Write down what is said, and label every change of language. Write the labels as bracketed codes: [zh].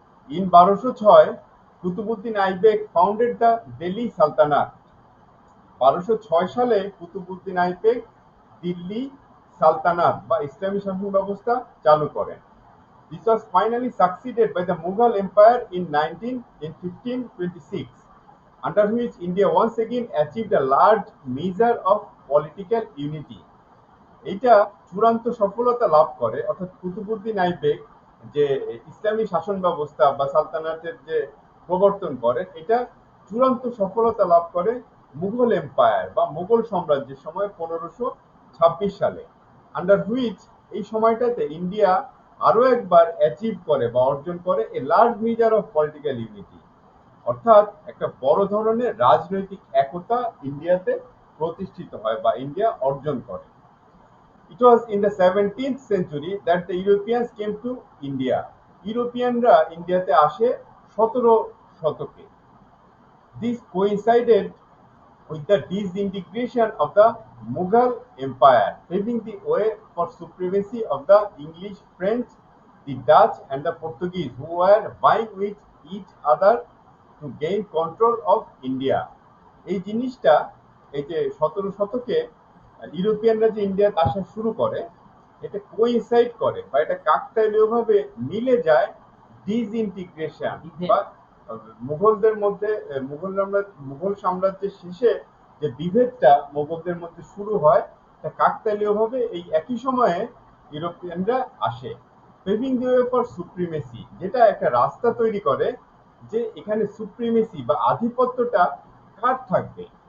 [en] In 1206 Qutbuddin Aibak founded the Delhi sultanate. [bn] 1206 সালে কুতুবুদ্দিন আইবেক দিল্লি সালতানাত বা ইসলামী শাসন ব্যবস্থা চালু করেন। [en] This was finally succeeded by the Mughal Empire in 1526, under which India once again achieved a large measure of political unity. [bn] এইটা চূড়ান্ত সফলতা লাভ করে, অর্থাৎ কুতুবুদ্দিন আইবেক যে ইসলামী শাসন ব্যবস্থা বা সালতানাতের যে প্রবর্তন করেন, এটা চূড়ান্ত সফলতা লাভ করে মুঘল এম্পায়ার বা মুঘল সাম্রাজ্যের সময় 1526 সালে, [en] under which [bn] এই সময়টাতে ইন্ডিয়া আরো একবার অ্যাচিভ করে বা অর্জন করে [en] a large measure of political unity, [bn] অর্থাৎ একটা বড় ধরনের রাজনৈতিক একতা ইন্ডিয়াতে প্রতিষ্ঠিত হয় বা ইন্ডিয়া অর্জন করে। [en] It was in the 17th century that the Europeans came to India. [bn] ইউরোপিয়ানরা ইন্ডিয়াতে আসে 17 শতকে। [en] This coincided with the disintegration of the Mughal Empire, paving the way for supremacy of the English, French, the Dutch, and the Portuguese, who were vying with each other to gain control of India. [bn] এই জিনিসটা, এই যে 17 শতকে ইউরোপিয়ানরা যে ইন্ডিয়াতে আসা শুরু করে, এটা কোইনসাইড করে বা এটা কাকতালীয়ভাবে মিলে যায় ডিসইন্টিগ্রেশন বা মুঘলদের মধ্যে মুঘল সাম্রাজ্যের শেষে যে বিভেদটা মুঘলদের মধ্যে শুরু হয়, তা কাকতালীয়ভাবে এই একই সময়ে ইউরোপিয়ানরা আসে, [en] paving the way for supremacy, [bn] যেটা একটা রাস্তা তৈরি করে যে এখানে সুপ্রিমেসি বা আধিপত্যটা কার থাকবে।